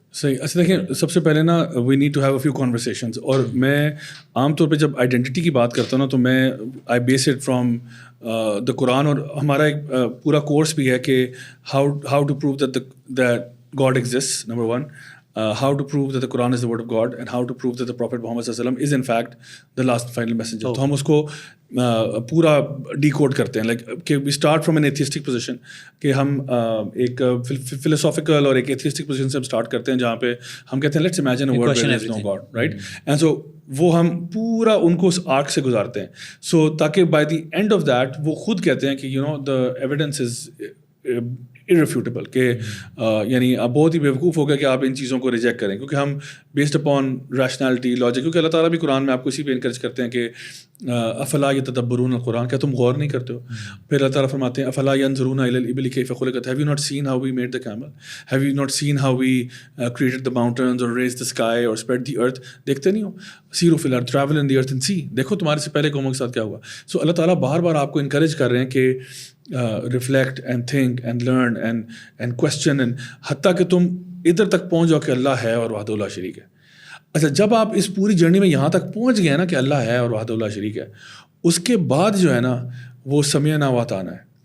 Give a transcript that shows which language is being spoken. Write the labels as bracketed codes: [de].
[ur] صحیح. اچھا دیکھیں, سب سے پہلے نا [en] We need to have a few conversations. [ur] اور میں عام طور پہ جب آئیڈینٹی کی بات کرتا ہوں نا, تو میں [en] I base it from the [ur] قرآن. اور ہمارا ایک پورا کورس بھی ہے کہ [en] how to prove that God exist, [ur] number 1. [en] How to prove that the Quran is the word of God, and how to prove that the Prophet Muhammad sallallahu alaihi wasallam is in fact the last final messenger. [ur] تو ہم اس کو پورا decode کرتے ہیں, like کہ [en] we start from an atheistic position, [ur] کہ ہم ایک فلسافیکل اور ایک ایتھیسٹک پوزیشن سے ہم اسٹارٹ کرتے ہیں, جہاں پہ ہم کہتے ہیں [en] Let's imagine a world where there is no God, right. [ur] And so وہ ہم پورا ان کو اس آرک سے گزارتے ہیں, سو تاکہ [en] by the end of that [ur] وہ خود کہتے ہیں کہ [en] you know the evidence is irrefutable, [ur] کہ یعنی آپ بہت ہی بیوقوف ہو گئے کہ آپ ان چیزوں کو ریجیکٹ کریں, کیونکہ ہم [en] based upon rationality, [ur] لاجک, کیونکہ اللہ تعالیٰ بھی قرآن میں آپ کو اسی پہ انکریج کرتے ہیں کہ [ar] افلا یتدبرون القرآن, [ur] کیا تم غور نہیں کرتے ہو. پھر اللہ تعالیٰ فرماتے ہیں [ar] افلا ینظرون الی الابل کیف خلقت, [en] have you not seen how we made the camel, have you not seen how we created the mountains or raised the sky or spread the earth. [ur] دیکھتے نہیں ہو, [ar] سیروا فی الارض, [en] travel in the earth and see, [ur] دیکھو تمہارے سے پہلے قوموں کے ساتھ کیا ہوا. سو اللہ تعالیٰ بار بار آپ کو انکریج کر رہے ہیں کہ [en] reflect and think and learn and question, [ur] and حتیٰ کہ تم ادھر تک پہنچ جاؤ کہ اللہ ہے اور وحدہ لا شریک ہے. اچھا, جب آپ اس پوری جرنی میں یہاں تک پہنچ گئے نا کہ اللہ ہے اور وحدہ لا شریک ہے, اس کے بعد جو ہے نا وہ سمعنا واطعنا ہے.